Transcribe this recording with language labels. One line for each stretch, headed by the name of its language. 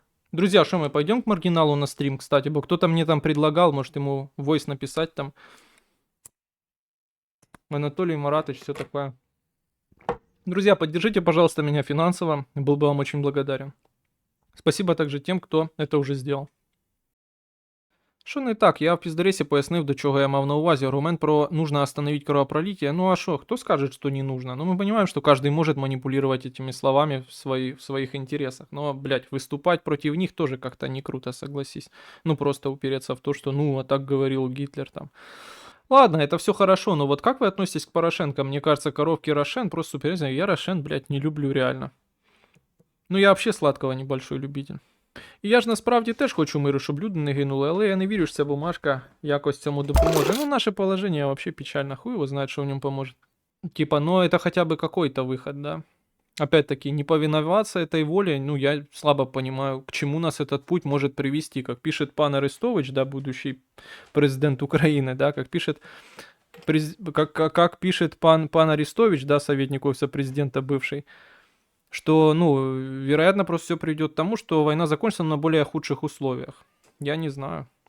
Russian: Друзья, что мы пойдем к маргиналу на стрим, кстати, бо кто-то мне там предлагал, может ему войс написать там. Анатолий Маратович, все такое. Друзья, поддержите, пожалуйста, меня финансово, был бы вам очень благодарен. Спасибо также тем, кто это уже сделал.
Ukrainian: Що не так? Я в піздаресі пояснив, до чого я мав на увазі.
Russian: Аргумент про нужно остановить кровопролитие. Ну а что, кто скажет, что не нужно? Ну мы понимаем, что каждый может манипулировать этими словами в своих интересах. Но, блядь, выступать против них тоже как-то не круто, согласись. Ну просто упереться в то, что, ну, а так говорил Гитлер там. Ладно, это все хорошо, но вот как вы относитесь к Порошенко? Мне кажется, коровки Рошен просто супер. Я Рошен, блядь, не люблю реально. Ну я вообще сладкого небольшой любитель.
Ukrainian: І я ж насправді теж хочу миру, щоб люди не гинули, але я не вірю, що ця бумажка якось цьому допоможе.
Russian: Ну, наше положення вообще печально, хуй его знает, что в нем поможет. Типа, ну это хотя бы какой-то выход, да. Опять-таки, не повиноваться этой воле, ну, я слабо понимаю, к чему нас этот путь может привести. Как пишет пан Арестович, да, будущий президент Украины, да, как пишет, как пишет пан Арестович, да, советник офиса президента бывший, что, ну, вероятно, просто все приведет к тому, что война закончится на более худших условиях. Я не знаю.